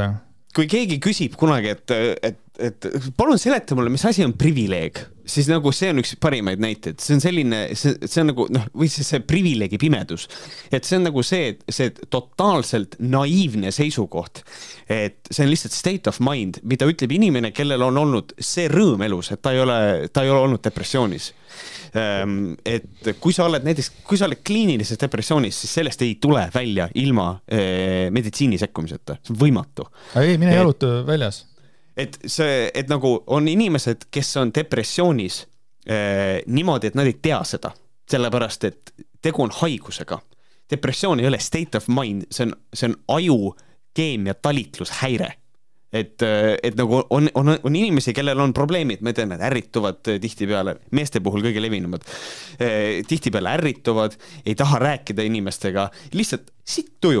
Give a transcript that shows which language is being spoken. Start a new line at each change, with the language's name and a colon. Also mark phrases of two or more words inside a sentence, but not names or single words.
Estonian: Kui keegi küsib kunagi, et palun seleta mulle, mis asi on privileeg, siis nagu see on üks parimaid näiteid. See on selline, see on nagu, või see privileegi pimedus. Et see on nagu see totaalselt naiivne seisukoht, et see on lihtsalt
English: state of mind,
Estonian: mida ütleb inimene, kellel on olnud see rõõm elus, et ta ei ole olnud depressioonis. Et kui sa oled kliinilises depressioonis, siis sellest ei tule välja ilma meditsiini sekkumiseta. See on võimatu. Ei, mine jaluta väljas. Et nagu on inimesed, kes on depressioonis niimoodi, et nad ei tea seda, sellepärast, et tegu on haigusega. Depressioon ei ole
English: state of mind,
Estonian: see on aju keemia talitlushäire. Et nagu on inimesi, kellel on probleemid, ma tean, et ärrituvad tihtipeale, meeste puhul kõige levinumad, tihtipeale ärrituvad, ei taha rääkida inimestega, lihtsalt sitt tuju.